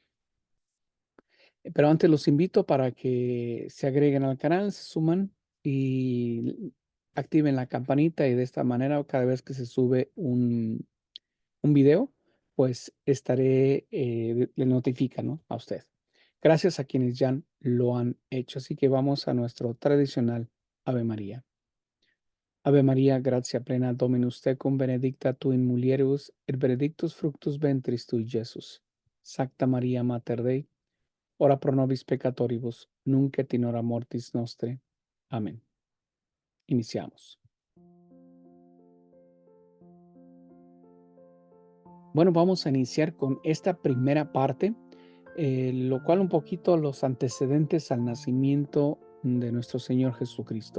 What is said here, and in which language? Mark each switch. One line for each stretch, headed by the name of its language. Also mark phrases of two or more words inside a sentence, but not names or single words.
Spanish: Pero antes los invito para que se agreguen al canal, se suman y activen la campanita y de esta manera cada vez que se sube un video, pues estaré, le notifica, ¿no?, a usted. Gracias a quienes ya lo han hecho. Así que vamos a nuestro tradicional Ave María.
Latin: Ave María, gracia plena, Dominus tecum, benedicta tu in mulieribus, et benedictus fructus ventris tui, Jesús. Sacta María, Mater Dei, ora pro nobis peccatoribus, nunc et in hora mortis nostre.
Spanish: Amén. Iniciamos. Bueno, vamos a iniciar con esta primera parte, lo cual un poquito los antecedentes al nacimiento de nuestro Señor Jesucristo.